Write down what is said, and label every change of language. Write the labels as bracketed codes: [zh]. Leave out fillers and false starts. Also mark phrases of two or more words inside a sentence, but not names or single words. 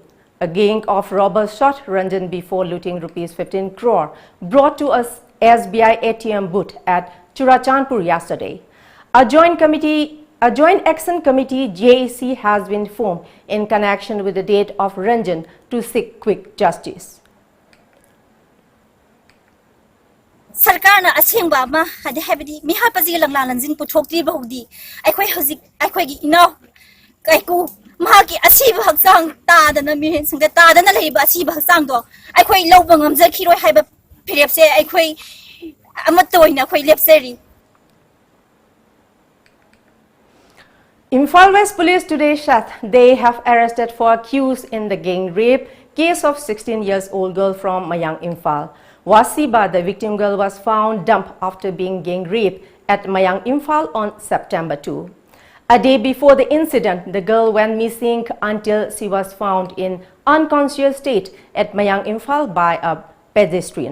[en] A gang of robbers shot Ranjan before looting Rs 15 crore brought to a SBI ATM booth at Churachandpur yesterday. A Joint Action Committee JAC has been formed in connection with the date of Ranjan to seek quick justice. [mni] Sarkar na asingba ma hadi habidi mi hapazi lang lalanjin puthokti bahudi aikhoi hozik aikhoi gi ino kaiku mahaki asiba haksang ta da na mi singa ta da na leiba asiba haksang do aikhoi lawba ngamja khiroi haiba phirepse aikhoi amatoina khoi lepseri. [en] Imphal West Police today said they have arrested 4 accused in the gang rape case of 16-year-old girl from Mayang Imphal. Wasiba, the victim girl, was found dumped after being gang raped at Mayang Imphal on September 2. A day before the incident, the girl went missing until she was found in unconscious state at Mayang Imphal by a pedestrian.